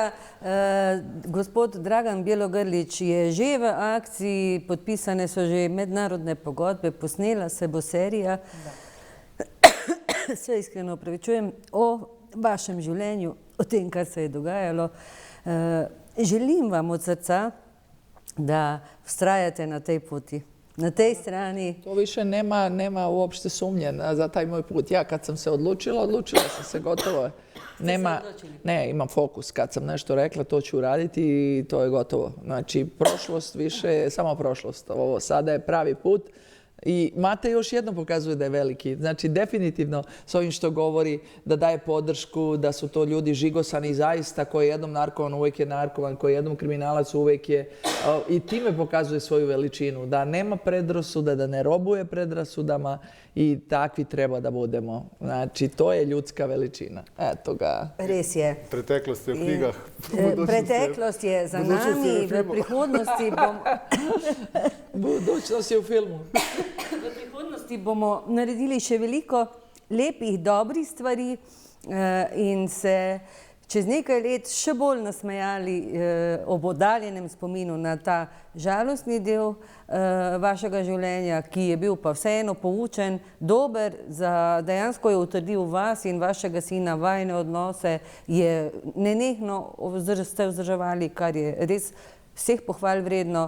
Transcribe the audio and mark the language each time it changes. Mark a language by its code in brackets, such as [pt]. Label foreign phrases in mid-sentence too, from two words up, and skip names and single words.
[sl] Gospod Dragan Bjelogrlič je že v akciji, podpisane so že mednarodne pogodbe, posnela se bo serija. Se iskreno opravičujem o vašem življenju, o tem, kar se je dogajalo. Želim vam od srca, da vztrajate na tej poti, na tej strani. [sr] To više nema uopšte sumnje za taj moj put. Ja kad sam se odlučila sam se gotovo. Ne, imam fokus. Kad sam nešto rekla, to ću uraditi i to je gotovo. Znači, prošlost više je samo prošlost. Ovo sada je pravi put. I Mate još jednom pokazuje da je veliki. Znači, definitivno s ovim što govori da daje podršku, da su to ljudi žigosani zaista, koji je jednom narkoman, uvijek je narkoman, koji je jednom kriminalac, uvijek je. I time pokazuje svoju veličinu. Da nema predrasuda, da ne robuje predrasudama i takvi treba da budemo. Znači, to je ljudska veličina. Eto ga. [sl] Res je. Preteklost je v knjigah. Preteklost je za nami, v prihodnosti bomo... [sr] Budućnost je u filmu. [sl] V prihodnosti bomo naredili še veliko lepih, dobrih stvari in se čez nekaj let še bolj nasmejali ob oddaljenem spominu na ta žalostni del vašega življenja, ki je bil pa vseeno poučen, dober, dejansko je utrdil vas in vašega sina, vajne odnose, je nenehno ste vzdrževali, kar je res vseh pohval vredno.